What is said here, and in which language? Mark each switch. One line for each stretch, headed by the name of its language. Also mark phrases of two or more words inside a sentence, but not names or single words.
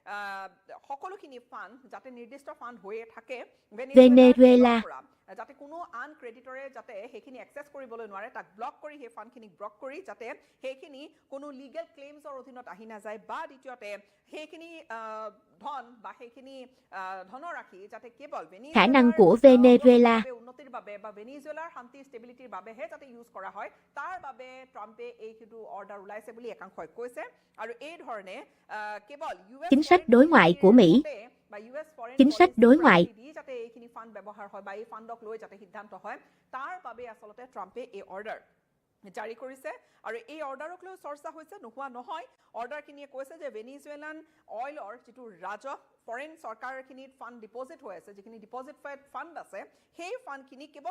Assamese: সকলোখিনি ফাণ্ড যাতে নিৰ্দিষ্ট ফাণ্ড হৈয়ে থাকে ভেনেজুৱেলা যাতে কোনো আন ক্ৰেডিটৰে যাতে সেইখিনি এক্সেছ কৰিবলৈ নোৱাৰে তাক ব্লক কৰি সেই ফাণ্ডখিনি ব্লক কৰি যাতে সেইখিনি কোনো লিগেল ক্লেইমছৰ অধীনত আহি নাযায় বা দ্বিতীয়তে সেইখিনি ধন বা সেইখিনি ধনৰাশি যাতে কেৱল ভেনেজুৱেলাৰ উন্নতিৰ বাবে বা ভেনেজুৱেলাৰ শান্তি ষ্টেবিলিটিৰ বাবেহে যাতে ইউজ কৰা হয় তাৰ বাবে ট্ৰাম্পে এই কিছু অৰ্ডাৰ ওলাইছে বুলি একাংশই কৈছে আৰু এই ধৰণে কেৱল
Vietnamese: chính sách đối ngoại của Mỹ chính sách đối ngoại
Assamese: যাতে এইখিনি ফাণ্ড ব্যৱহাৰ হয় বা এই ফাণ্ডক লৈ যাতে সিদ্ধান্ত হয় তাৰ বাবে আসলতে ট্ৰাম্পে এই অৰ্ডাৰ জাৰি কৰিছে আৰু এই অৰ্ডাৰক লৈ চৰ্চা হৈছে নোহোৱা নহয় অৰ্ডাৰখিনিয়ে কৈছে যে ভেনেজুৱেলান অইলৰ যেটো ৰাজহ ফৰেন চৰকাৰখিনিত ফাণ্ড ডিপজিট হৈ আছে যিখিনি ডিপজিট ফাণ্ড আছে সেই ফাণ্ডখিনি কেৱল